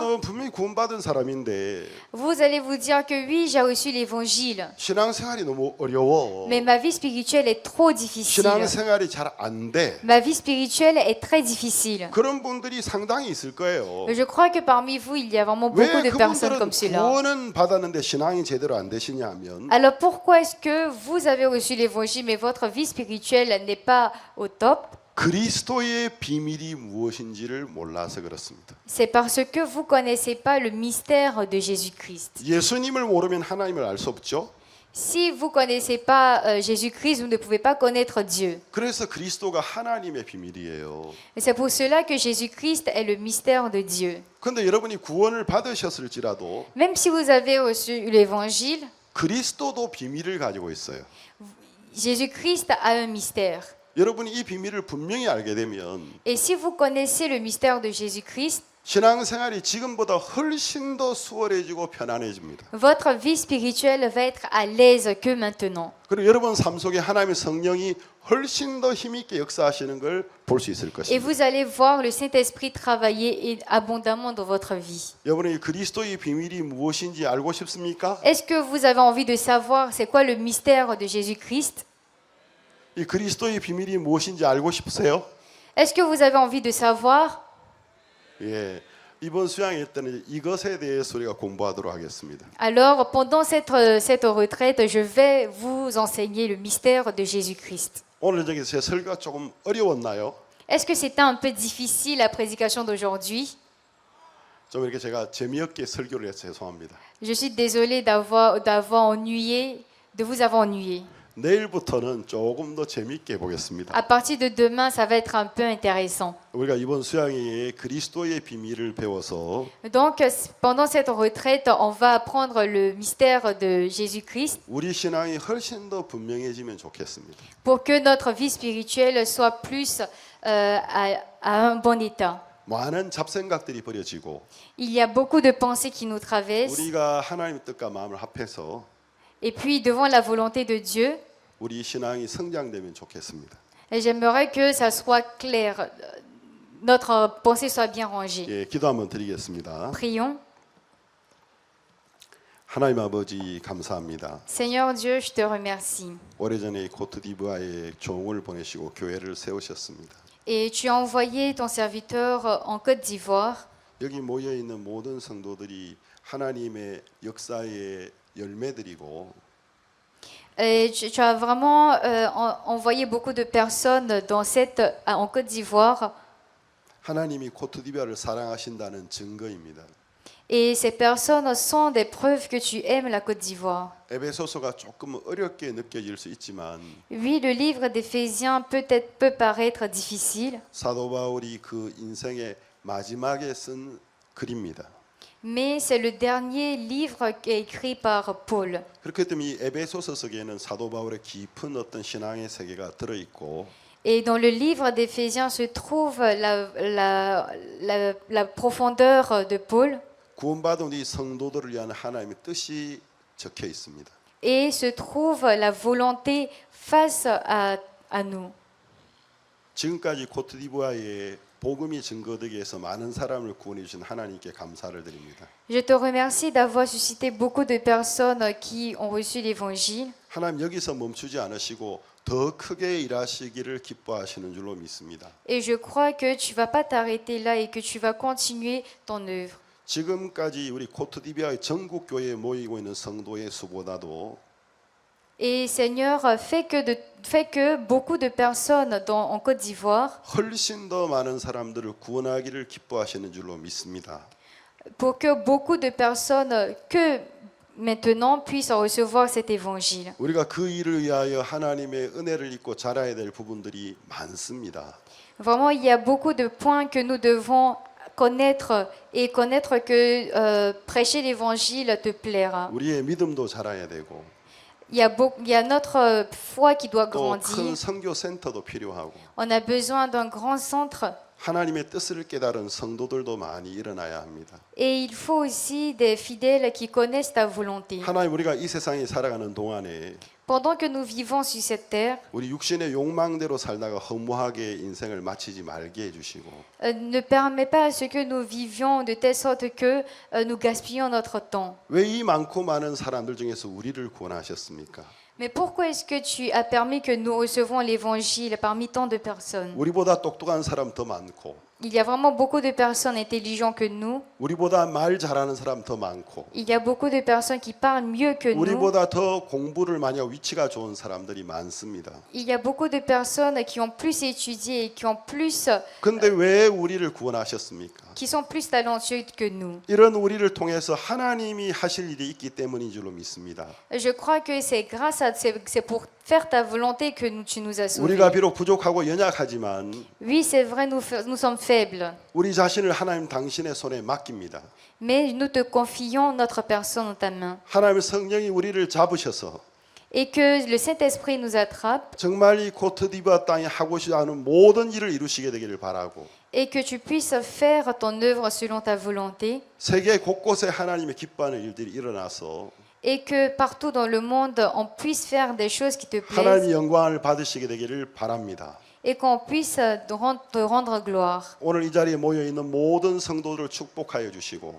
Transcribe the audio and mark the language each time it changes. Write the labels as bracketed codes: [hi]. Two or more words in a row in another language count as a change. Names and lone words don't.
[ko] 나는 분명히 구원받은 사람인데 [fr] vous allez vous dire que oui, j'ai reçu l'évangile, [ko] 신앙생활이 너무 어려워. [fr] mais ma vie spirituelle est trop difficile. [ko] 신앙생활이 잘 안 돼. [fr] Ma vie spirituelle est très difficile. [ko] 그런 분들이 상당히 있을 거예요. [fr] Je crois que parmi vous, il y a vraiment [ko] 왜 [fr] beaucoup de personnes [ko] 그분들은 [fr] comme cela. [ko] 구원은 받았는데 신앙이 제대로 안 되시냐면 [fr] Alors pourquoi est-ce que vous avez reçu l'évangile, mais votre vie spirituelle n'est pas au top? [ko] 그리스도의 비밀이 무엇인지를 몰라서 그렇습니다. [fr] C'est parce que vous ne connaissez pas le mystère de Jésus-Christ. [ko] 예수님을 모르면 하나님을 알 수 없죠. [fr] Si vous ne connaissez pas Jésus-Christ, vous ne pouvez pas connaître Dieu. [ko] 그래서 그리스도가 하나님의 비밀이에요. [fr] Et c'est pour cela que Jésus-Christ est le mystère de Dieu. [ko] 그런데 여러분이 구원을 받으셨을지라도 [fr] Même si vous avez reçu l'évangile, [ko] 그리스도도 비밀을 가지고 있어요. [fr] Jésus-Christ a un mystère. [ko] 여러분이 이 비밀을 분명히 알게 되면 [fr] Et si vous connaissez le mystère de Jésus-Christ, [ko] 신앙생활이 지금보다 훨씬 더 수월해지고 편안해집니다. [fr] votre vie spirituelle va être à l'aise que maintenant. [ko] 그리고 여러분 삶 속에 하나님의 성령이 훨씬 더 힘있게 역사하시는 걸 볼 수 있을 [fr] Et [ko] 것입니다. [fr] vous allez voir le Saint-Esprit travailler abondamment dans votre vie. [ko] 여러분이 그리스도의 비밀이 무엇인지 알고 싶습니까? [fr] Est-ce que vous avez envie de savoir c'est quoi le mystère de Jésus-Christ? [ko] 이 그리스도의 비밀이 무엇인지 알고 싶으세요? [fr] Est-ce que vous avez envie de savoir? [ko] 예. 이번 수양회 때는 이것에 대해서 우리가 공부하도록 하겠습니다. [fr] Alors, pendant cette retraite, je vais vous enseigner le mystère de Jésus-Christ. [ko] 오늘 저기 제 설교가 조금 어려웠나요? [fr] Est-ce que c'était un peu difficile la prédication d'aujourd'hui? [ko] 좀 이렇게 제가 재미없게 설교를 해서 죄송합니다. [fr] Je suis désolée de vous avoir ennuyé. [ko] 내일부터는 조금 더 재미있게 해보겠습니다. [fr] À partir de demain, ça va être un peu intéressant. [ko] 우리가 이번 수양회에 그리스도의 비밀을 배워서 [fr] Donc, pendant cette retraite, on va apprendre le mystère de Jésus-Christ [ko] 우리 신앙이 훨씬 더 분명해지면 좋겠습니다. [fr] pour que notre vie spirituelle soit plus à un bon état. [ko] 많은 잡생각들이 버려지고 [fr] Il y a beaucoup de pensées qui nous traversent. [ko] 우리가 하나님의 뜻과 마음을 합해서 [fr] Et puis, devant la volonté de Dieu, [ko] 우리 신앙이 성장되면 좋겠습니다. [fr] et j'aimerais que ça soit clair, notre pensée soit bien rangée. [ko] 예, 기도 한번 드리겠습니다. [fr] Prions. [ko] 하나님 아버지 감사합니다. [fr] Seigneur Dieu, je te remercie. [ko] 오래전에 코트디부아에 종을 보내시고 교회를 세우셨습니다. [fr] Et tu as envoyé ton serviteur en Côte d'Ivoire. [ko] 여기 모여 있는 모든 성도들이 하나님의 역사의 열매들이고 [fr] Et tu as vraiment envoyé beaucoup de personnes en Côte d'Ivoire. [ko] 하나님이 코트디부아를 사랑하신다는 증거입니다. [fr] Et ces personnes sont des preuves que tu aimes la Côte d'Ivoire. [ko] 에베소서가 조금 어렵게 느껴질 수 있지만 [fr] Oui, le livre d'Éphésiens peut paraître difficile, [ko] 사도 바울이 그 인생의 마지막에 쓴 글입니다. [fr] mais c'est le dernier livre qui est écrit par Paul. [ko] 그렇기 때문에 이 에베소서 속에는 사도 바울의 깊은 어떤 신앙의 세계가 들어 있고 [fr] Et dans le livre d'Éphésiens se trouve la profondeur de Paul [ko] 구원받은 우리 성도들을 위한 하나님의 뜻이 적혀 있습니다. [fr] et se trouve la volonté face à nous. [ko] 지금까지 코트디부아에 복음이 증거되기 위해서 많은 사람을 구원해 주신 하나님께 감사를 드립니다. [fr] Je te remercie d'avoir suscité beaucoup de personnes qui ont reçu l'évangile. [ko] 하나님 여기서 멈추지 않으시고 더 크게 일하시기를 기뻐하시는 줄로 믿습니다. [fr] Et je crois que tu vas pas t'arrêter là et que tu vas continuer ton œuvre. [ko] 지금까지 우리 코트디부아의 전국 교회에 모이고 있는 성도의 수보다도 [fr] Et Seigneur, fais que beaucoup de personnes en Côte d'Ivoire, [ko] 훨씬 더 많은 사람들을 구원하기를 기뻐하시는 줄로 믿습니다. [fr] pour que beaucoup de personnes que maintenant puissent recevoir cet évangile. [ko] 우리가 그 일을 위하여 하나님의 은혜를 입고 자라야 될 부분들이 많습니다. [fr] Vraiment, il y a beaucoup de points que nous devons connaître et connaître que prêcher l'évangile te plaira. [ko] 우리의 믿음도 자라야 되고 [fr] Il y a notre foi qui doit [ko] 또 큰 [fr] grandir. [ko] 선교 센터도 필요하고 [fr] On a besoin d'un grand centre [ko] 하나님의 뜻을 깨달은 성도들도 많이 일어나야 합니다. [fr] Et il faut aussi des fidèles qui connaissent ta volonté. [ko] 하나님 우리가 이 세상에 살아가는 동안에 [fr] Pendant que nous vivons sur cette terre, [ko] 우리 육신의 욕망대로 살다가 허무하게 인생을 마치지 말게 해주시고 [fr] ne permet pas à ce que nous vivions de telle sorte que nous gaspillons notre temps. [ko] 왜 이 많고 많은 사람들 중에서 우리를 구원하셨습니까? [fr] Mais pourquoi est-ce que tu as permis que nous recevons l'évangile parmi tant de personnes? [ko] 우리보다 똑똑한 사람 더 많고 [fr] Il y a vraiment beaucoup de personnes intelligentes que nous. [ko] 우리보다 말 잘하는 사람 더 많고 [fr] Il y a beaucoup de personnes qui parlent mieux que nous. [ko] 우리보다 더 공부를 많이 하고 위치가 좋은 사람들이 많습니다. [fr] Il y a beaucoup de personnes qui ont plus étudié et qui ont plus, [ko] 근데 왜 우리를 구원하셨습니까? [fr] qui sont plus talentueux que nous. [ko] 이런 우리를 통해서 하나님이 하실 일이 있기 때문인 줄로 믿습니다. [fr] Je crois que c'est pour faire ta volonté que tu nous as sauvés. [ko] 우리가 비록 부족하고 연약하지만 [fr] Oui, c'est vrai, nous sommes faibles, [ko] 우리 자신을 하나님 당신의 손에 맡깁니다. [fr] mais nous te confions notre personne dans ta main. [ko] 하나님의 성령이 우리를 잡으셔서 [fr] Et que le Saint-Esprit nous attrape [ko] 정말 이 코트디부아 땅에 하고 싶지 않은 모든 일을 이루시게 되기를 바라고 [fr] et que tu puisses faire ton œuvre selon ta volonté [ko] 세계 곳곳에 하나님의 기뻐하는 일들이 일어나서 [fr] et que partout dans le monde, on puisse faire des choses qui te plaisent [ko] 하나님의 영광을 받으시게 되기를 바랍니다. [fr] et qu'on puisse te rendre gloire. [ko] 오늘 이 자리에 모여 있는 모든 성도들을 축복하여 주시고